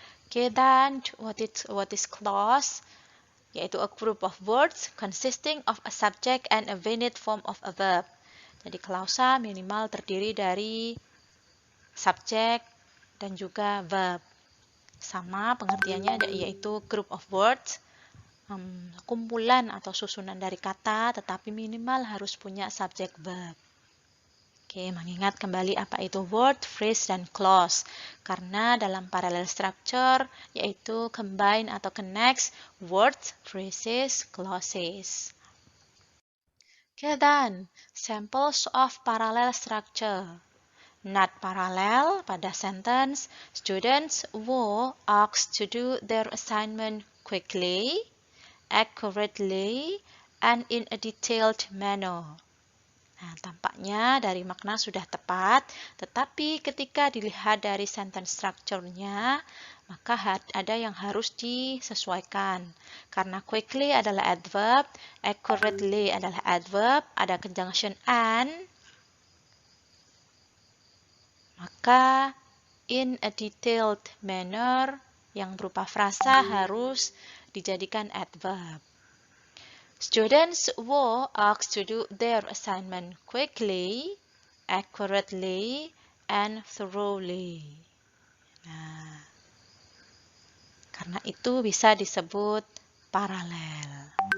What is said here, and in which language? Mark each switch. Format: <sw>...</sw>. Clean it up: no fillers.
<en>Okay, then what is clause? Yaitu a group of words consisting of a subject and a venit form of a verb.</en> <id>Jadi klausa minimal terdiri dari subjek dan juga verb. Sama pengertiannya yaitu</id> <en>group of words,</en> <id>kumpulan atau susunan dari kata, tetapi minimal harus punya subjek verb. Oke, mengingat kembali apa itu word, phrase, dan clause. Karena dalam parallel structure yaitu combine atau connects words, phrases, clauses.</id> <en>Okay, then samples of parallel structure. Not parallel pada sentence, students were asked to do their assignment quickly, accurately, and in a detailed manner.</en> <id>Nah, tampaknya dari makna sudah tepat, tetapi ketika dilihat dari sentence structure-nya, maka ada yang harus disesuaikan. Karena quickly adalah adverb, accurately adalah adverb, ada conjunction and, maka in a detailed manner yang berupa frasa harus dijadikan adverb.</id> <en>Students were asked to do their assignment quickly, accurately, and thoroughly.</en> <id>Nah, karena itu bisa disebut paralel.</id>